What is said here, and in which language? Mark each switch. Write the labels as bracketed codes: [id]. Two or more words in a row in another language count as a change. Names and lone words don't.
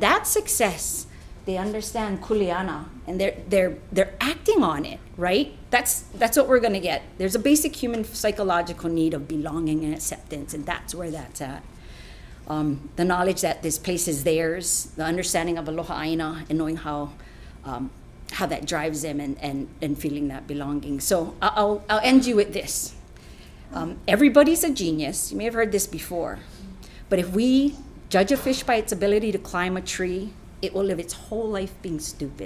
[en] That's success. They understand kuleana, and they're acting on it, right? That's what we're gonna get. There's a basic human psychological need of belonging and acceptance, and that's where that's at. The knowledge that this place is theirs, the understanding of [haw] aloha ʻāina, [en] and knowing how that drives them, and feeling that belonging. So I'll end you with this. Everybody's a genius. You may have heard this before, but if we judge a fish by its ability to climb a tree, it will live its whole life being stupid.